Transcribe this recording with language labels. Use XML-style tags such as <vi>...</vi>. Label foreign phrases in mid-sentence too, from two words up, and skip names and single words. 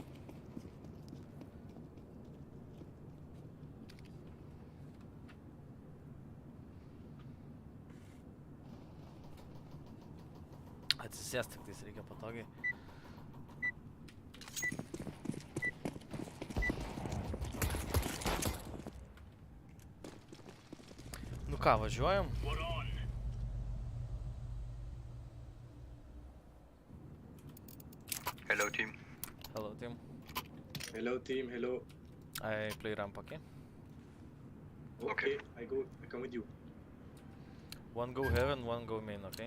<lt>Atsisėst tik tais reikia patogiai. Nu ką, važiuojam?</lt> <en>Hello team. Hello team. Hello team, hello. I play ramp, okay? Okay, I come with you. One go heaven, one go main, okay?</en>